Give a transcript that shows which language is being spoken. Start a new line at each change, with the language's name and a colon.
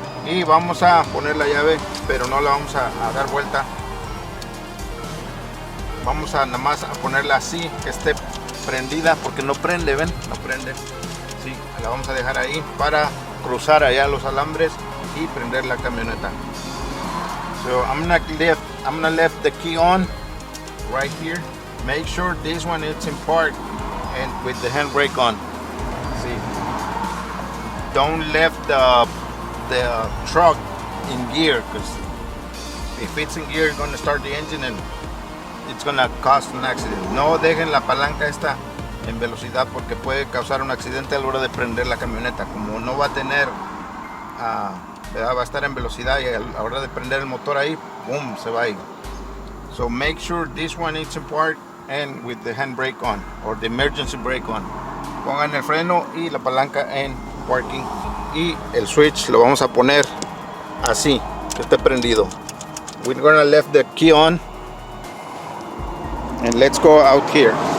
Spanish: Y vamos a poner la llave, pero no la vamos a dar vuelta. Vamos a nada más a ponerla así, que esté prendida, porque no prende, ven, no prende. Sí, la vamos a dejar ahí para cruzar allá los alambres y prender la camioneta.
English: So I'm gonna left the key on right here. Make sure this one is in park and with the handbrake on. See, don't left the truck in gear, because if it's in gear, it's gonna start the engine and it's gonna cause an accident.
Spanish: No dejen la palanca esta en velocidad porque puede causar un accidente a la hora de prender la camioneta. Como no va a tener, va a estar en velocidad y a la hora de prender el motor ahí, boom, se va a ir.
English: So make sure this one is in park and with the handbrake on or the emergency brake on.
Spanish: Pongan el freno y la palanca en parking y el switch lo vamos a poner así, que esté prendido.
English: We're gonna left the key on. And let's go out here.